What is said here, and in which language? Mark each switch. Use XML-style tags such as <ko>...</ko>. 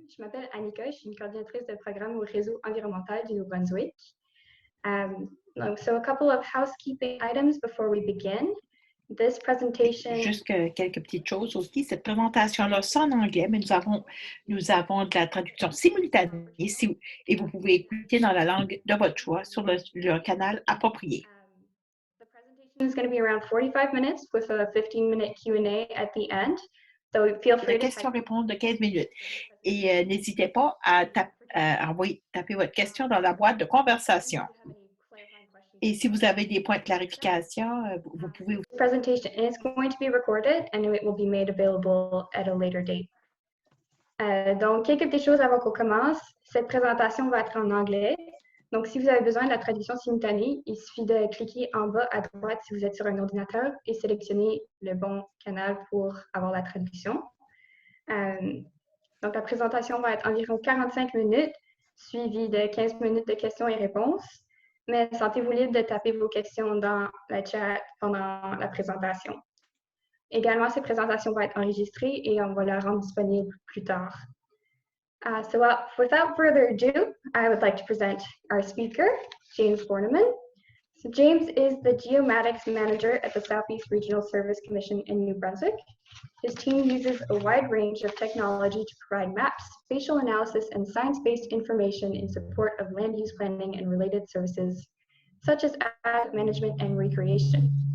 <fr>Je m'appelle Annika, je suis une coordinatrice de programme au réseau environnemental du Nouveau-Brunswick.</fr> <en>So a couple of housekeeping items before we begin. This presentation...</en> <fr>Juste quelques petites choses aussi. Cette présentation-là, c'est en anglais, mais nous avons de la traduction simultanée et vous pouvez écouter dans la langue de votre choix sur le canal approprié.</fr> <en>The presentation is going to be around 45 minutes with a 15-minute Q&A at the end. So feel free</en> <fr>La</fr> <en>to</en> <fr>question-réponse de 15 minutes. Et n'hésitez pas à taper votre question dans la boîte de conversation. Et si vous avez des points de clarification, vous pouvez...</fr> <en>This presentation is going to be recorded and it will be made available at a later date.</en> <fr>Donc, quelques petites choses avant qu'on commence. Cette présentation va être en anglais. Donc, si vous avez besoin de la traduction simultanée, il suffit de cliquer en bas à droite si vous êtes sur un ordinateur et sélectionner le bon canal pour avoir la traduction. Donc, la présentation va être environ 45 minutes, suivie de 15 minutes de questions et réponses. Mais sentez-vous libre de taper vos questions dans la chat pendant la présentation. Également, cette présentation va être enregistrée et on va la rendre disponible plus tard.</fr> <en>Without further ado, I would like to present our speaker, James Borneman. So James is the Geomatics Manager at the Southeast Regional Service Commission in New Brunswick. His team uses a wide range of technology to provide maps, spatial analysis, and science-based information in support of land use planning and related services, such as asset management and recreation.</en>